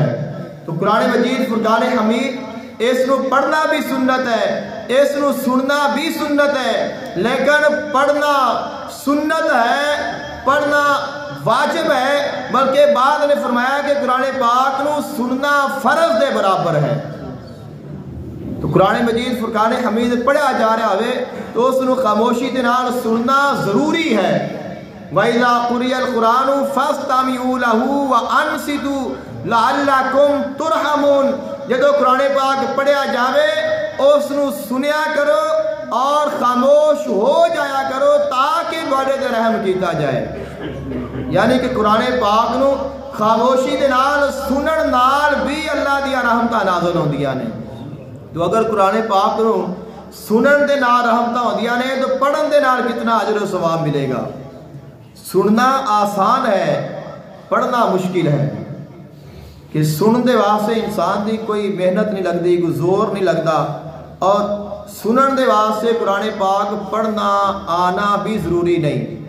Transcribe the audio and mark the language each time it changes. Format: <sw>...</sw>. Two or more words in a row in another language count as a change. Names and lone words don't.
<pa>تو قرآن مجید فرقان حمید اس نو پڑھنا بھی سنت ہے، اس نو سننا بھی سنت ہے، لیکن پڑھنا سنت ہے، پڑھنا واجب ہے، بلکہ بعد نے فرمایا کہ قرآن پاک نو سننا فرض دے برابر ہے۔ تو قرآن مجید فرقان حمید پڑھیا جا رہا ہوئے تو اس نو خاموشی دے نال سننا ضروری ہے،</pa> <ar>وَإِذَا قُرِئَ الْقُرْآنُ فَاسْتَمِعُوا لَهُ وَأَنصِتُوا لَعَلَّكُمْ تُرْحَمُونَ۔</ar> <pa>جدو قرآن پاک پڑھیا جاوے اس نو سنیا کرو اور خاموش ہو جایا کرو تاکہ بڑے دے رحم کیتا جائے۔ یعنی کہ قرآن پاک نو خاموشی دے نال سنن نال بھی اللہ دیا رحمتہ نازل ہوندیاں نے۔ تو اگر قرآن پاک نو سنن دے نال رحمتہ ہوندیاں نے تو پڑھن دے نال کتنا اجر و ثواب ملے گا۔ سننا آسان ہے، پڑھنا مشکل ہے۔ کہ سنن دے واسطے انسان دی کوئی محنت نہیں لگتی، کوئی زور نہیں لگتا، اور سنن دے واسطے قرآن پاک پڑھنا آنا بھی ضروری نہیں۔</pa>